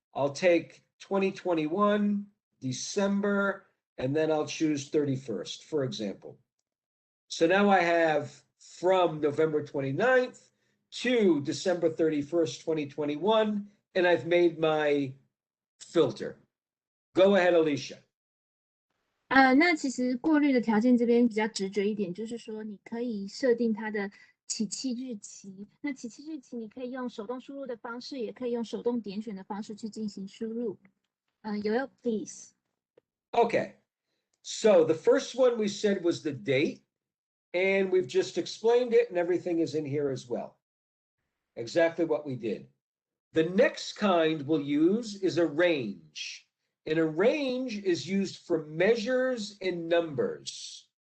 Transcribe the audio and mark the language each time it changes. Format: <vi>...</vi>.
<en>I'll take 2021, December, and then I'll choose 31st, for example. So now I have from November 29th to December 31st, 2021, and I've made my filter. Go ahead, Alicia.</en> <zh>那其实过滤的条件这边比较直觉一点，就是说你可以设定它的起讫日期。那起讫日期你可以用手动输入的方式，也可以用手动点选的方式去进行输入。</zh> <en>Yoel, please. Okay. So the first one we said was the date, and we've just explained it, and everything is in here as well. Exactly what we did. The next kind we'll use is a range. And a range is used for measures and numbers.</en>